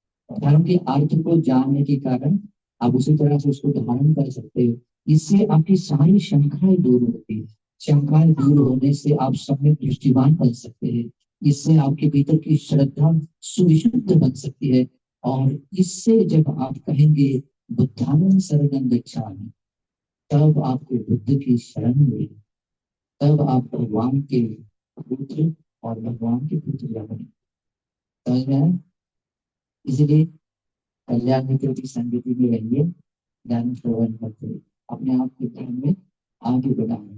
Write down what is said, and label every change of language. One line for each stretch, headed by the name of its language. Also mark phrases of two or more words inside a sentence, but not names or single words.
Hindi: धर्म के अर्थ को जानने के कारण आप उसी तरह से उसको धारण कर सकते हो। इससे आपकी सारी शंकाएं दूर होती है। शंकाएं दूर होने से आप सम्यक दृष्टिवान बन सकते हैं। इससे आपके भीतर की श्रद्धा सुविशुद्ध बन सकती है, और इससे जब आप कहेंगे
Pali: बुद्धानं शरणं गच्छामि,
Hindi: तब आपको बुद्ध की शरण मिलेगी, तब आप भगवान के पुत्र और भगवान के पुत्र बने। समझ में आया? इसलिए कल्याण मित्र की संगति में रहिए, ज्ञान श्रवण करते हुए अपने आप को धर्म में आगे बढ़ाएं।